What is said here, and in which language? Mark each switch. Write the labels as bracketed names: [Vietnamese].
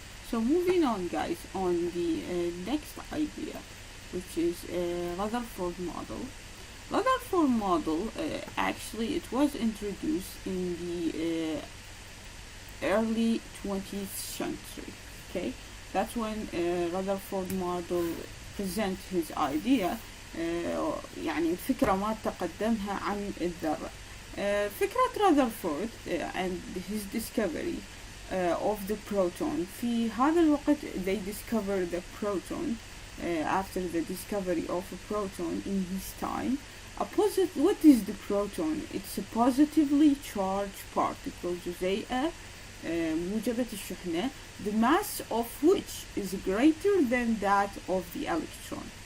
[English] So moving on, guys, on the next idea, which is Rutherford model. Rutherford model, actually, it was introduced in the early 20th century. Okay, that's when Rutherford model present his idea. [Arabic] يعني الفكرة ما تقدمها عن الذرة. [English] فكرة Rutherford and his discovery of the proton. [Arabic] في هذا الوقت [English] they discovered the proton after the discovery of a proton in his time. What is the proton? It's a positively charged particle, [Arabic] جزيئة موجبة الشحنة, [English] the mass of which is greater than that of the electron.